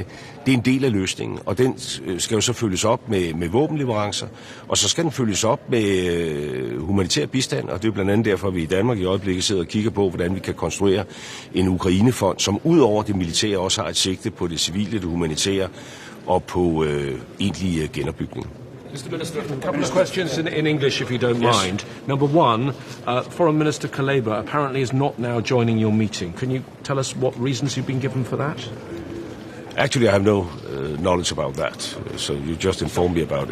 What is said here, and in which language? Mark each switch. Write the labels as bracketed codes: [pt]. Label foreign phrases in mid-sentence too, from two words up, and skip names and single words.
[da] Det er en del af løsningen, og den skal jo så følges op med våbenleverancer, og så skal den følges op med humanitær bistand, og det er jo blandt andet derfor, at vi i Danmark i øjeblikket sidder og kigger på, hvordan vi kan konstruere en Ukrainefond, som ud over det militære også har et sigte på det civile, det humanitære og på egentlig genopbygning. [en] Mr. Minister, a couple of questions in English, if you don't mind. Number one, Foreign Minister Kuleba apparently is not now joining your meeting. Can you tell us what reasons you've been given for that? Actually, I have no knowledge about that, so you just informed me about it.